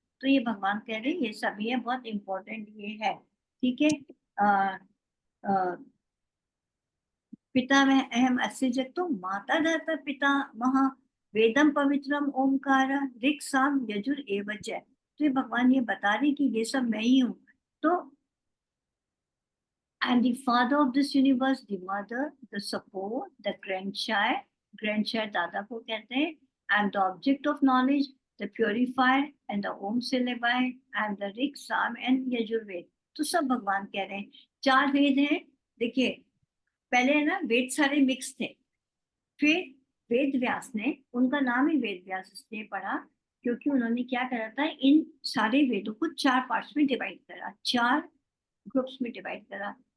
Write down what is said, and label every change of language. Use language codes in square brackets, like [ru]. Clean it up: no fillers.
[hi] तो ये भगवान कह रहे हैं ये सभी है, बहुत इंपॉर्टेंट ये है. ठीक है. [sa] अः पिता में अहम अस्य जगतो, माता धाता पिता महा, वेदम पवित्रम ओमकार, ऋक् साम यजुर एव च. [hi] तो ये भगवान ये बता रहे कि ये सब मैं ही हूँ. [en] तो I am the father of this universe, the mother, the support, the grandchild. [hi] Grandchild दादा को कहते हैं. [en] I am the object of knowledge, the purifier and the Om syllabi. I am the Rik Sama and Yajurveda. [hi] तो सब भगवान कह रहे हैं. 4 वेद हैं. देखिए पहले है ना वेद सारे मिक्स थे, फिर वेद व्यास ने, उनका नाम ही वेद व्यास इसलिए पड़ा क्योंकि उन्होंने क्या करा था, इन सारे वेदों को 4 पार्ट्स में डिवाइड करा, 4 ग्रुप्स में डिवाइड करा.